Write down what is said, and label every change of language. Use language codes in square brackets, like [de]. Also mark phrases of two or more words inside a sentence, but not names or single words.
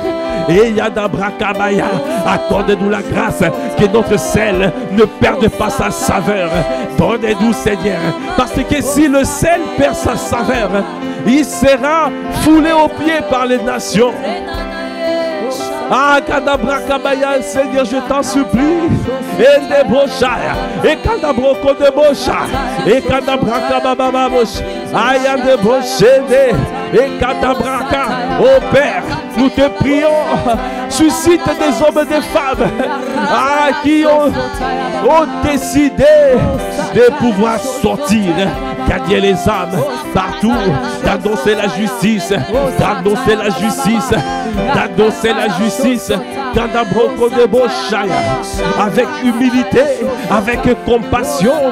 [fr] Et Yadabra Kabaya, accorde-nous la grâce que notre sel ne perde pas sa saveur. Donnez-nous, Seigneur, parce que si le sel perd sa saveur, il sera foulé aux pieds par les nations. Ah, Kadabra Kabaya, Seigneur, je t'en supplie. Et des brochaya. Et Kadabro Kodebocha. Et Kadabra Kabababosh. Aya de Bochede. Et Kadabraka. Oh Père, nous te prions. Suscite des hommes et des femmes. Ah, qui ont décidé de pouvoir sortir, gagner les âmes partout, d'annoncer la justice, d'annoncer la justice, d'annoncer la justice, avec humilité, avec compassion.